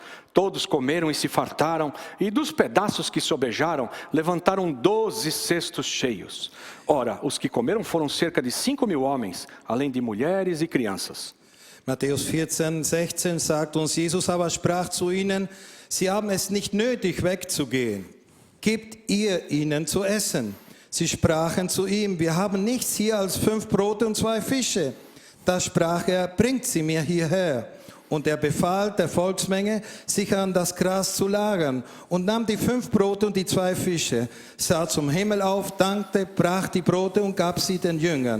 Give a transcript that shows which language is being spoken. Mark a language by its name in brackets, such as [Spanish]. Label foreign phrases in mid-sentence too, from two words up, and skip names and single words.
[Portuguese] Todos comeram e se fartaram, e dos pedaços que sobejaram, levantaram 12 cestos cheios. Ora, os que comeram foram cerca de 5.000 homens, além de mulheres e crianças. [German] Matthäus 14, 16 sagt uns, Jesus aber sprach zu ihnen, sie haben es nicht nötig wegzugehen. Gebt ihr ihnen zu essen. Sie sprachen zu ihm, wir haben nichts hier als 5 Brote und 2 Fische. Da sprach er, bringt sie mir hierher. Und er befahl der Volksmenge, sich an das Gras zu lagern und nahm die 5 Brote und die 2 Fische, sah zum Himmel auf, dankte, brach die Brote und gab sie den Jüngern.